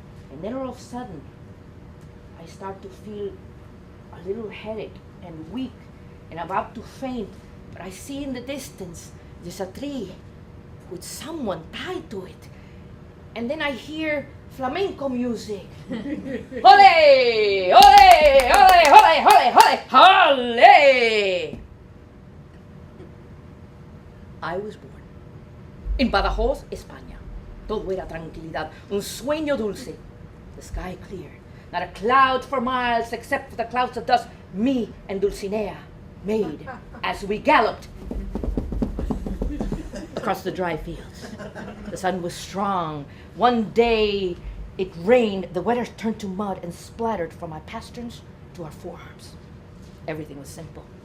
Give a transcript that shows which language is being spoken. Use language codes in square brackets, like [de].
[en] And then all of a sudden, I start to feel a little headache and weak and about to faint, but I see in the distance, there's a tree with someone tied to it. And then I hear flamenco music. Ole! Ole! Ole! Ole! Ole! Ole! Ole! I was born in Badajoz, España. [es] Todo era tranquilidad, un sueño dulce. [en] The sky clear, not a cloud for miles except for the clouds of dust me and Dulcinea made as we galloped across the dry fields. The sun was strong. One day it rained, the weather turned to mud and splattered from my pasterns to our forearms. Everything was simple.